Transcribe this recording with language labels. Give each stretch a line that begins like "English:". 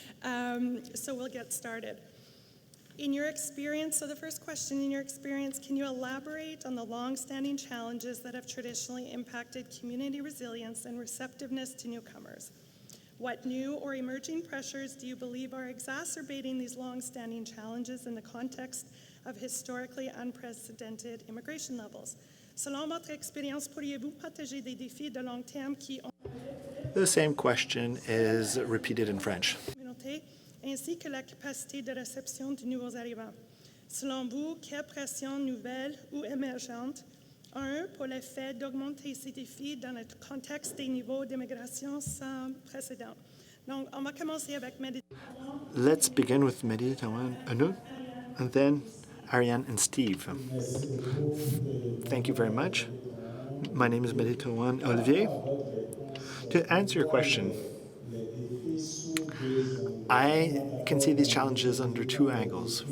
English: So we'll get started. In your experience, so the first question, in your experience, can you elaborate on the long-standing challenges that have traditionally impacted community resilience and receptiveness to newcomers? What new or emerging pressures do you believe are exacerbating these long-standing challenges in the context of historically unprecedented immigration levels?
French: Selon votre expérience, pourriez-vous partager des défis de long terme qui ont
English: The same question is repeated in French.
French: ainsi que la capacité de réception de nouveaux arrivants? Selon vous, quelles pressions nouvelles ou émergentes ont pour l'effet d'augmenter ces défis dans le contexte des niveaux d'immigration sans précédent? Donc, on va commencer avec Méditerranée.
English: Let's begin with Méditerranée, Anu, and then Ariane and Steve. Thank you very much. My name is Méditerranée Olivier. To answer your question, I can see these challenges under 2 angles.